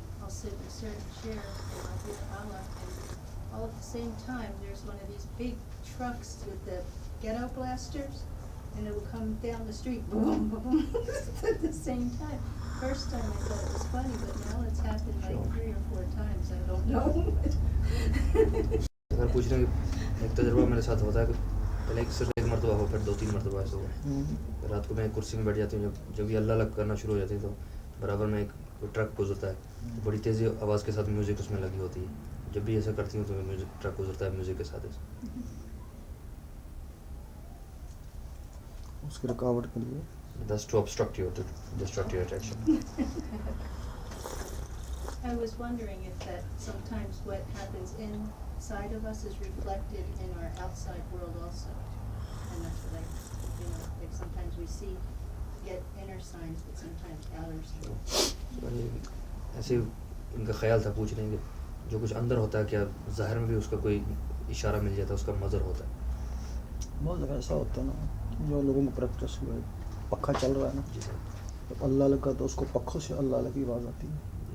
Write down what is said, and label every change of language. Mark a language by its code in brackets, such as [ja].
[en] I'll sit in a certain chair and I'll hear Allah, and all at the same time, there's one of these big trucks with the ghetto blasters, and it would come down the street, boom, boom, boom, at the same time. First time I thought it was funny, but now it's happened like Sure. 3 or 4 times, I don't know. [hi] अगर पूछ रहे हैं कि एक तजुर्बा मेरे साथ होता है कि पहले सिर्फ एक मरतबा हो, फिर 2-3 मरतबा ऐसा हुआ। रात को मैं कुर्सी में बैठ जाती हूँ, जब ये अल्लाह अल्लाह करना शुरू हो जाती है तो बराबर में एक कोई ट्रक गुजरता है, तो बड़ी तेज़ी आवाज़ के साथ म्यूज़िक उसमें लगी होती है। जब भी ऐसा करती हूँ तो म्यूज़िक ट्रक गुजरता है म्यूज़िक के साथ ऐसे। उसकी रुकावट के लिए [en] That's to obstruct you, to distract your attention. I was wondering if that sometimes what happens inside of us is reflected in our outside world also. And that's what I, like sometimes we see, get inner signs, but sometimes outer signs. [hi] ऐसे इनका ख्याल था पूछ रहे हैं कि जो कुछ अंदर होता है क्या ज़ाहिर में भी उसका कोई इशारा मिल जाता है, उसका मज़र होता है। बहुत जगह ऐसा होता है ना, जो लोगों को प्रैक्टिस हुआ है, पक्का चल रहा है ना, जी सर। जब अल्लाह लगा तो उसको पक्खों से अल्लाह की आवाज़ आती है।